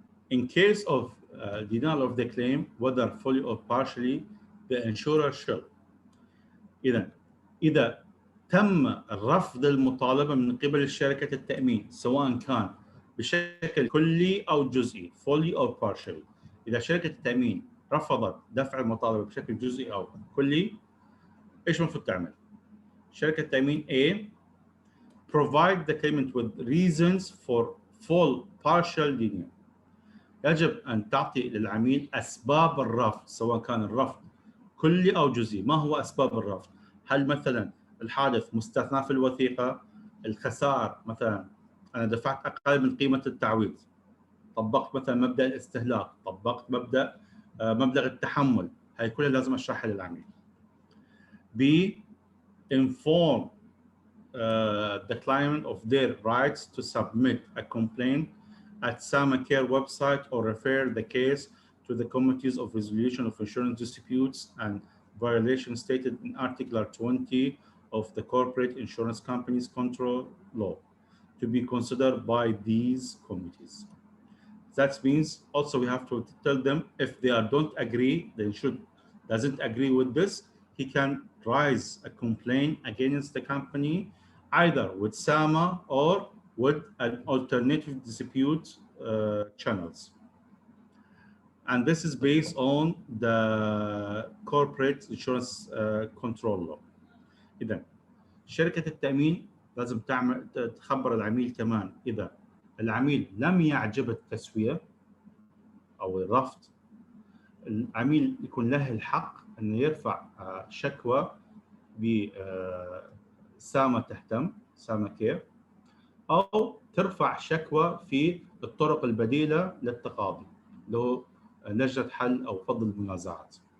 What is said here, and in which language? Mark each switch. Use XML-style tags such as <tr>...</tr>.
<en>In case of denial of the claim, whether fully or partially, the insurer shall.</en> <ar>إذا تم رفض المطالبة من قبل شركة التأمين سواء كان بشكل كلي أو جزئي</ar> <en>fully or partially،</en> <ar>إذا شركة التأمين رفضت دفع المطالبة بشكل جزئي أو كلي، إيش المفروض تعمل؟ شركة التأمين</ar> <en>A provide the claimant with reasons for full partial denial.</en> <ar>يجب أن تعطي للعميل أسباب الرفض سواء كان الرفض كلي أو جزئي. ما هو أسباب الرفض؟ هل مثلا الحادث مستثنى في الوثيقة؟ الخسائر مثلا أنا دفعت أقل من قيمة التعويض، طبقت مثلا مبدأ الاستهلاك، طبقت مبدأ مبلغ التحمل، هاي كلها لازم أشرحها للعميل.</ar> <en>B. Inform the client of their rights to submit a complaint at SamaCare website or refer the case to the Committees of Resolution of Insurance Disputes and Violations stated in Article 20 of the Corporate Insurance Companies Control Law to be considered by these committees. That means also we have to tell them if they don't agree, they doesn't agree with this, he can raise a complaint against the company either with SAMA or with an alternative dispute channels. And this is based on the corporate insurance control law.</en> <ar>إذا شركة التأمين لازم تخبر العميل كمان إذا العميل لم يعجب التسوية أو الرفض، العميل يكون له الحق أن يرفع شكوى بسامة تهتم، ساما كير، أو ترفع شكوى في الطرق البديلة للتقاضي اللي هو لجنة حل أو فض المنازعات.</ar>